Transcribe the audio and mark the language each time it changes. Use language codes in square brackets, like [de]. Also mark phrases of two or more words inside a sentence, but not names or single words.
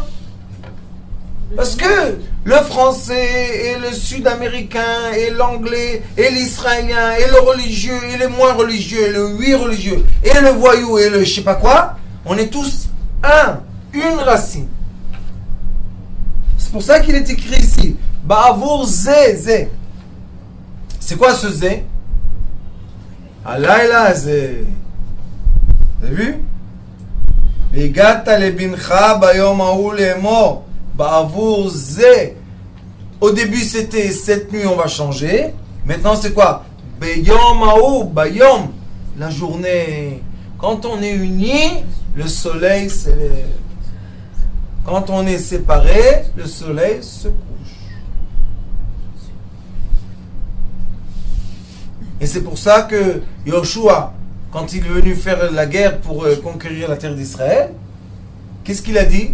[fr] Parce que le français et le sud-américain et l'anglais et l'israélien et le religieux et le moins religieux et le oui religieux et le voyou et le je sais pas quoi, on est tous une racine. C'est pour ça qu'il est écrit ici [he] בעבור זה. [fr] C'est quoi ce zé? [he] הלילה זה. [fr] Vous avez vu? [he] והגדת לבנך ביום ההוא לאמר. בעבור זה. [fr] Au début c'était cette nuit, on va changer. Maintenant c'est quoi? [he] ביום ההוא, ביום. [fr] La journée. Quand on est unis, le soleil se lève. Quand on est séparé, le soleil se couche. Et c'est pour ça que Yoshua, quand il est venu faire la guerre pour conquérir la terre d'Israël, qu'est-ce qu'il a dit?